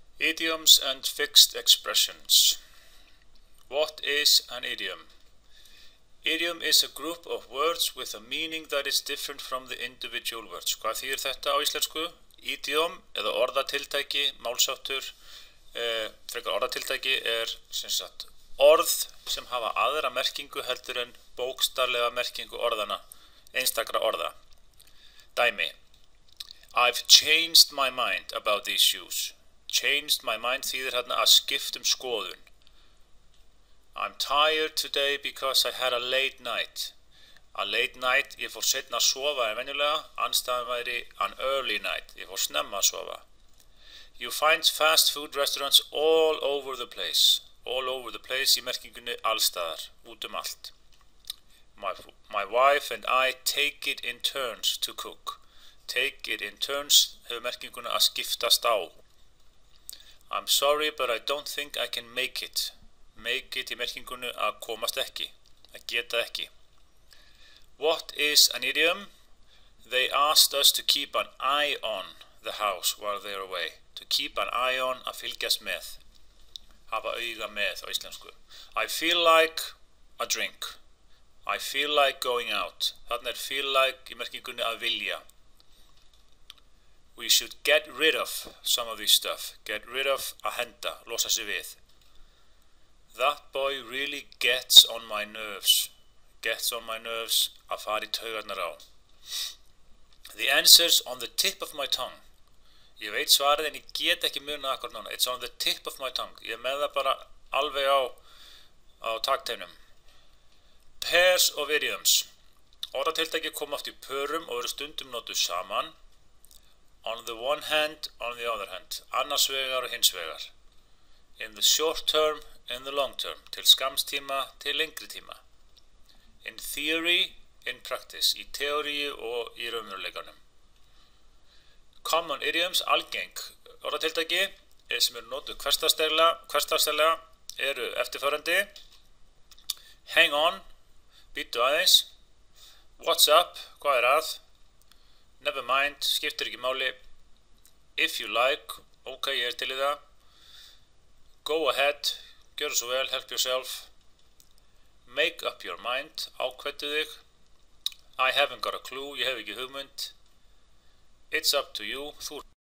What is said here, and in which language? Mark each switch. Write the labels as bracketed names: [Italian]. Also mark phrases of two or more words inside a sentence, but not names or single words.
[English] Idioms and fixed expressions. What is an idiom? Idiom is a group of words with a meaning that is different from the individual words. [Icelandic] Hvað þýðir þetta á íslensku? Idiom eða orðatiltæki, málsháttur, frekar orðatiltæki sem sagt orð sem hafa aðra merkingu heldur en bókstaflega merkingu orðana, einstakra orða. Dæmi. [English] I've changed my mind about these shoes. Changed my mind [Icelandic] þýðir hérna að skipta skoðun. [English] I'm tired today because I had a late night. A late night, [Icelandic] ég fór seinna að sofa en venjulega, andstæðan væri [English] an early night, [Icelandic] ég fór snemma að sofa. [English] You find fast food restaurants all over the place. All over the place [Icelandic] í merkingunni allstaðar, út allt. [English] My wife and I take it in turns to cook. Take it in turns [Icelandic] hefur merkinguna að skiptast á. [English] I'm sorry but I don't think I can make it. Make it [Icelandic] í merkingunni að komast ekki, að geta ekki. [English] What is an idiom? They asked us to keep an eye on the house while they're away. To keep an eye on, [Icelandic] að fylgjast með. Hafa auga með á íslensku. [English] I feel like a drink. I feel like going out. [Icelandic] Þarna [English] feel like [Icelandic] í merkingunni að vilja. [English] We should get rid of some of this stuff. Get rid of, [Icelandic] að henda, losa sig við. [English] That boy really gets on my nerves. Gets on my nerves, [Icelandic] að fara í taugarnar á. [English] The answer's on the tip of my tongue. [Icelandic] Ég veit svarið en ég get ekki munað akkur nána. [English] It's on the tip of my tongue. [Icelandic] Ég með það bara alveg á takteinum. [English] Pairs of idioms. [Icelandic] Orðatiltæki koma oft í pörum og eru stundum notuð saman. [English] On the one hand, on the other hand. [Icelandic] Annars vegar og hins vegar. [English] In the short term, in the long term. [Icelandic] Til skamstíma, til lengri tíma. [English] In theory, in practice. [Icelandic] Í teóríu og í raunveruleikanum. [English] Common idioms, [Icelandic] algeng orðatiltæki sem eru notuð hversdagslega eru eftirfarandi. [English] Hang on, [Icelandic] bíddu aðeins. [English] What's up, [Icelandic] hvað að? [English] Never mind, [Icelandic] skiptir ekki máli. [English] If you like, [Icelandic] ok, ég til í það. [English] Go ahead, [Icelandic] gjörðu svo vel, [English] help yourself. Make up your mind, [Icelandic] ákveddu þig. [English] I haven't got a clue, [Icelandic] ég hef ekki hugmynd. [English] It's up to you, [Icelandic] þú